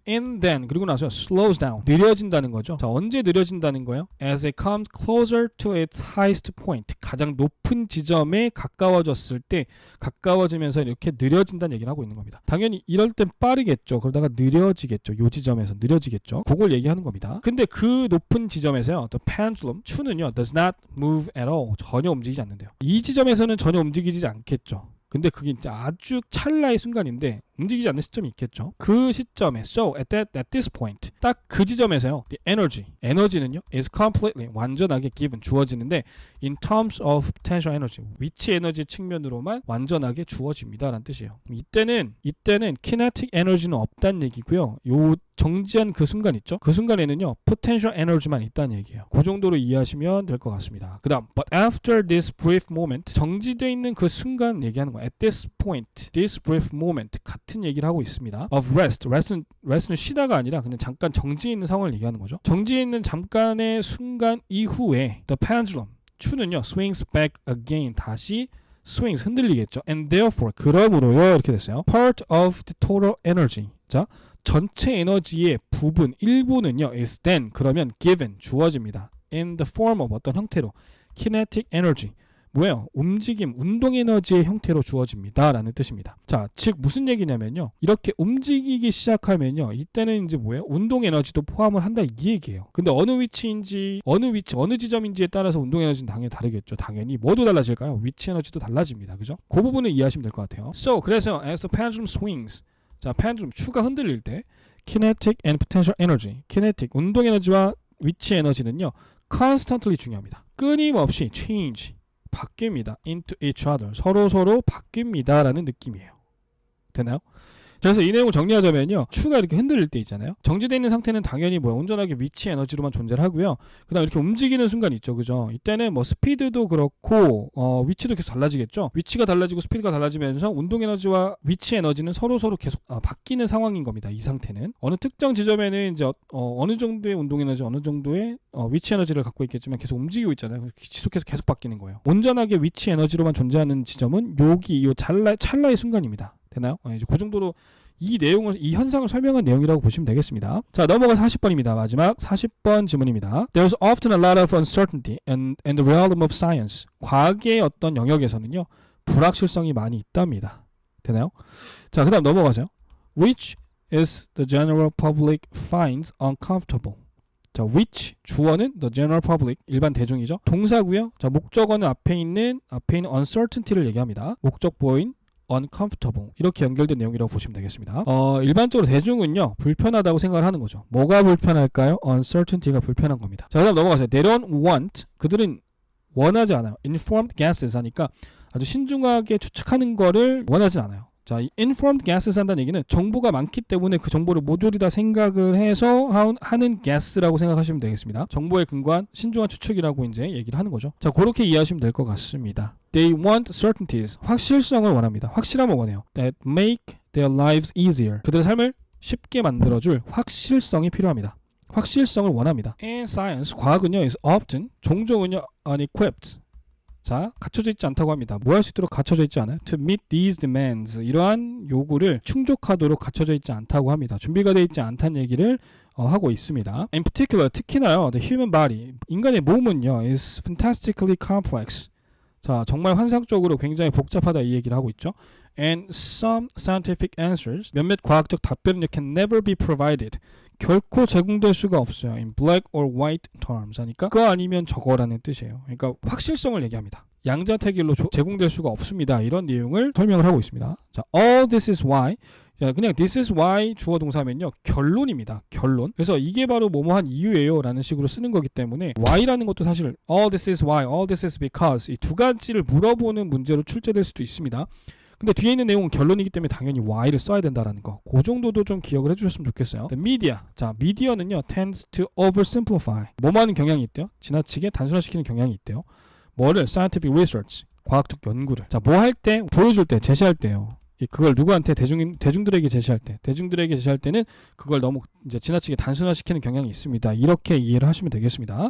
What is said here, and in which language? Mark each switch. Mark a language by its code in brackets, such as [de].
[en] And then, [ko] 그리고 나서 [en] slows down, [ko] 느려진다는 거죠. 자, 언제 느려진다는 거예요? [en] As it comes closer to its highest point, [ko] 가장 높은 지점에 가까워졌을 때, 가까워지면서 이렇게 느려진다는 얘기를 하고 있는 겁니다. 당연히 이럴 땐 빠르겠죠. 그러다가 느려지겠죠. 요 지점에서 느려지겠죠. 그걸 얘기하는 겁니다. 근데 그 높은 지점에서요, [en] the pendulum, [ko] 추는요, [en] does not move at all. [ko] 전혀 움직이지 않는데요. 이 지점에서는 전혀 움직이지 않겠죠. 근데 그게 이제 아주 찰나의 순간인데 움직이지 않는 시점이 있겠죠. 그 시점에 [en] so at this point, [ko] 딱 그 지점에서요, the 에너지는요 [en] is completely, [ko] 완전하게 given, 주어지는데 [en] in terms of potential energy, [ko] 위치 에너지 측면으로만 완전하게 주어집니다라는 뜻이에요. 이때는 kinetic energy는 없다는 얘기고요. 요 정지한 그 순간 있죠? 그 순간에는요 potential energy만 있다는 얘기예요. 그 정도로 이해하시면 될 것 같습니다. 그 다음 [en] but after this brief moment, [ko] 정지되어 있는 그 순간 얘기하는 거예요. [en] at this point, this brief moment, [ko] 같은 얘기를 하고 있습니다. of rest는 쉬다가 아니라 그냥 잠깐 정지해 있는 상황을 얘기하는 거죠. 정지해 있는 잠깐의 순간 이후에 the pendulum, 추는요 [en] swings back again, [ko] 다시 swings, 흔들리겠죠. [en] and therefore, [ko] 그러므로요, 이렇게 됐어요. [en] part of the total energy, [ko] 자, 전체 에너지의 부분, 일부는요 [en] is then, [ko] 그러면 [en] given, [ko] 주어집니다. [en] in the form of, [ko] 어떤 형태로, [en] kinetic energy, [ko] 뭐예요? 움직임, 운동 에너지의 형태로 주어집니다 라는 뜻입니다. 자, 즉 무슨 얘기냐면요, 이렇게 움직이기 시작하면요 이때는 이제 뭐예요? 운동 에너지도 포함을 한다, 이 얘기예요. 근데 어느 위치인지, 어느 지점인지에 따라서 운동 에너지는 당연히 다르겠죠. 당연히 뭐도 달라질까요? 위치 에너지도 달라집니다. 그죠? 그 부분을 이해하시면 될 것 같아요. [en] So, [ko] 그래서 [en] as the pendulum swings, 자, pendulum, [ko] 추가 흔들릴 때 [en] kinetic and potential energy, kinetic, [ko] 운동 에너지와 위치 에너지는요 [en] constantly, [ko] 중요합니다. 끊임없이 [en] change, [ko] 바뀝니다. [en] into each other, [ko] 서로 바뀝니다 라는 느낌이에요. 되나요? 그래서 이 내용을 정리하자면요, 추가 이렇게 흔들릴 때 있잖아요. 정지되어 있는 상태는 당연히 온전하게 위치 에너지로만 존재를 하고요. 그 다음 이렇게 움직이는 순간 있죠. 그죠? 이때는 스피드도 그렇고 위치도 계속 달라지겠죠. 위치가 달라지고 스피드가 달라지면서 운동 에너지와 위치 에너지는 서로 계속 바뀌는 상황인 겁니다. 이 상태는 어느 특정 지점에는 이제 어느 정도의 운동 에너지, 어느 정도의 위치 에너지를 갖고 있겠지만 계속 움직이고 있잖아요. 지속해서 계속 바뀌는 거예요. 온전하게 위치 에너지로만 존재하는 지점은 요 찰나의 순간입니다. 되나요? 이제 그 정도로 이 내용을, 이 현상을 설명한 내용이라고 보시면 되겠습니다. 자, 넘어가서 40번입니다. 마지막 40번 질문입니다. [en] There's often a lot of uncertainty in the realm of science. [ko] 과학의 어떤 영역에서는요, 불확실성이 많이 있답니다. 되나요? 자, 그 다음 넘어가죠. [en] Which is the general public finds uncomfortable. [ko] 자, which, 주어는 the general public, 일반 대중이죠. 동사고요. 자, 목적어는 앞에 있는 uncertainty를 얘기합니다. 목적보인 uncomfortable, 이렇게 연결된 내용이라고 보시면 되겠습니다. 일반적으로 대중은요 불편하다고 생각을 하는 거죠. 뭐가 불편할까요? uncertainty가 불편한 겁니다. 자, 그다음 넘어가세요. [en] They don't want, [ko] 그들은 원하지 않아요. [en] informed guesses [ko] 하니까 아주 신중하게 추측하는 거를 원하지 않아요. 자, 이 informed guesses 한다는 얘기는 정보가 많기 때문에 그 정보를 모조리 다 생각을 해서 하는 guess라고 생각하시면 되겠습니다. 정보에 근거한 신중한 추측이라고 이제 얘기를 하는 거죠. 자, 그렇게 이해하시면 될 것 같습니다. [en] They want certainties, [ko] 확실성을 원합니다. 확실함을 원해요. [en] That make their lives easier, [ko] 그들의 삶을 쉽게 만들어줄 확실성이 필요합니다. 확실성을 원합니다. [en] And science, [ko] 과학은요 [en] is often, [ko] 종종은요 unequipped, 자, 갖춰져 있지 않다고 합니다. 뭐 할 수 있도록 갖춰져 있지 않아요? [en] To meet these demands, [ko] 이러한 요구를 충족하도록 갖춰져 있지 않다고 합니다. 준비가 되어 있지 않다는 얘기를 하고 있습니다. [en] In particular, [ko] 특히나요, [en] the human body, [ko] 인간의 몸은요 [en] is fantastically complex. [ko] 자, 정말 환상적으로 굉장히 복잡하다, 이 얘기를 하고 있죠. [en] And some scientific answers, [ko] 몇몇 과학적 답변은 [en] can never be provided, [ko] 결코 제공될 수가 없어요. [en] In black or white terms [ko] 하니까 그거 아니면 저거라는 뜻이에요. 그러니까 확실성을 얘기합니다. 양자택일로 제공될 수가 없습니다. 이런 내용을 설명을 하고 있습니다. 자, [en] all this is why, [ko] 자, 그냥 [en] this is why [ko] 주어 동사면요 결론입니다. 결론. 그래서 이게 바로 뭐뭐한 이유예요 라는 식으로 쓰는 거기 때문에 why라는 것도 사실 [en] all this is why, all this is because [ko] 이 두 가지를 물어보는 문제로 출제될 수도 있습니다. 근데 뒤에 있는 내용은 결론이기 때문에 당연히 why를 써야 된다라는 거. 그 정도도 좀 기억을 해주셨으면 좋겠어요. [en] media. 자, media는요 tends to oversimplify. [ko] 뭐뭐하는 경향이 있대요. 지나치게 단순화시키는 경향이 있대요. 뭐를? [en] scientific research. [ko] 과학적 연구를. 자, 뭐 할 때? 보여줄 때, 제시할 때요. 그걸 누구한테? 대중들에게 제시할 때. 대중들에게 제시할 때는 그걸 너무 이제 지나치게 단순화시키는 경향이 있습니다. 이렇게 이해를 하시면 되겠습니다.